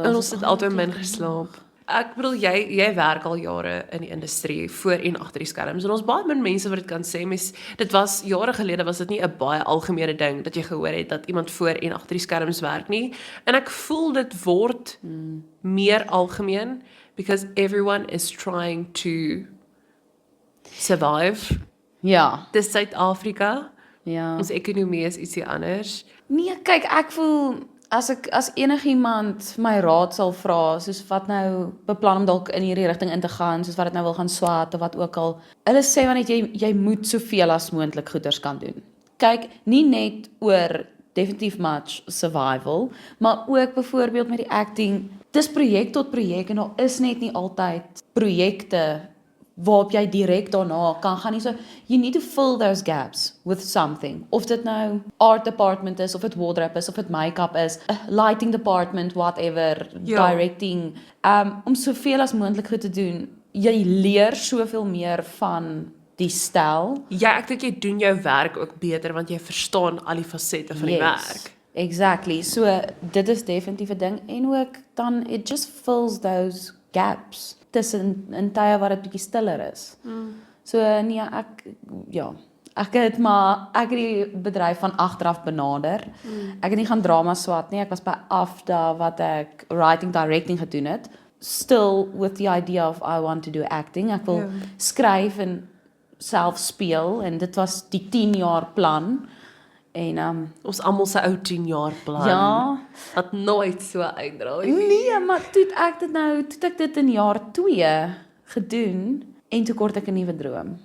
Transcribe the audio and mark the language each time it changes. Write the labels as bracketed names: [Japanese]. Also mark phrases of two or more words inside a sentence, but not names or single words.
[Afrikaans] En ons het altyd min geslaap. Ek bedoel jy werk al jare in die industrie voor en agter die skerms en ons baie min mense wat dit kan sê. Dit was jare gelede was dit nie 'n baie algemene ding dat jy gehoor het dat iemand voor en agter die skerms werk nie. En ek voel dit word meer algemeen [English] because everyone is trying to survive. [Afrikaans] Ja, Dis Suid-Afrika. ja. Ons ekonomie is ietsie anders. Nee, kyk, ek voel as enigiemand my raad sal vra, soos wat nou beplan om dalk in hierdie rigting in te gaan, soos wat dit nou wil gaan swaat of wat ook al. Hulle sê want jy moet soveel as moontlik goeders kan doen. Kyk, nie net oor definitief [English] much survival, [Afrikaans] maar ook byvoorbeeld met die acting. Dis projek tot projek en daar is net nie altyd projekte waarop jy direk daarna kan gaan nie. [English] So, you need to fill those gaps with something. [Afrikaans] Of dit nou [English] art department [Afrikaans] is, of dit wardrobe is, of dit make-up is, [English] lighting department, [Afrikaans] whatever, Ja. directing. Om soveel as moontlik goed te doen. Jy leer soveel meer van die styl. Ja, ek dink jy doen jou werk ook beter want jy verstaan al die fasette van die werk. Exactly. So, dit is definitief 'n ding. En ook dan, [English] it just fills those gaps [Afrikaans] tussen in tye waar dit bietjie stiller is. So nee, ek het die bedryf van agteraf benader. Ek het nie gaan drama swat nie. Ek was by AFDA wat ek [English] writing directing [Afrikaans] gedoen het. [English] Still with the idea of I want to do acting. [Afrikaans] Ek wil skryf en self speel en dit was die 10 jaar plan. En Ons almal se ou 10 jaar plan. ja, Wat nooit so uitdraai. nee, maar toe het ek dit in jaar 2 gedoen en toe kort ek 'n nuwe droom.